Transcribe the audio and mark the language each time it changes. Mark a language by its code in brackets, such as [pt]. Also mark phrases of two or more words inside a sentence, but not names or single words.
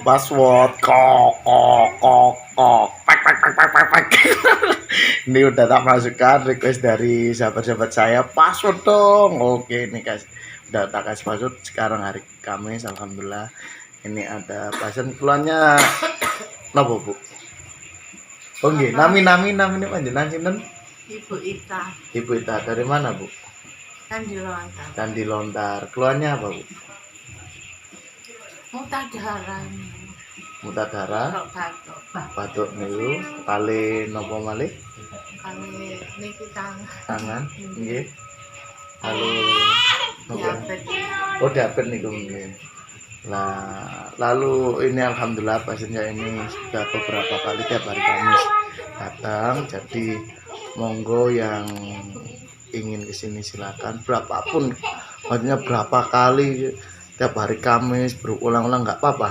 [id] Password kok. Pak. Ini udah tak masukkan request dari sahabat-sahabat saya. Password dong. Oke, ini guys. Udah tak kasih password. Sekarang hari Kamis, alhamdulillah. Ini ada pasien keluarnya. [jv] Napa, Bu? Oh nggih, nami ini panjenengan sinten? [id] Ibu Ita. Ibu Ita dari mana, Bu? Candi Lontar. Candi Lontar. Keluarnya apa, Bu? Mutadara. Mutadara. Batuk. [jv] Batuk niku kali napa malih? Kali niki Tangan nggih. Lalu [id] diabet. [jv] oh diabet niku nggih. [id] Nah, lalu ini alhamdulillah pasiennya ini sudah beberapa kali tiap hari Kamis datang, jadi monggo yang ingin kesini silakan, berapapun, maksudnya berapa kali tiap hari Kamis berulang-ulang nggak apa-apa.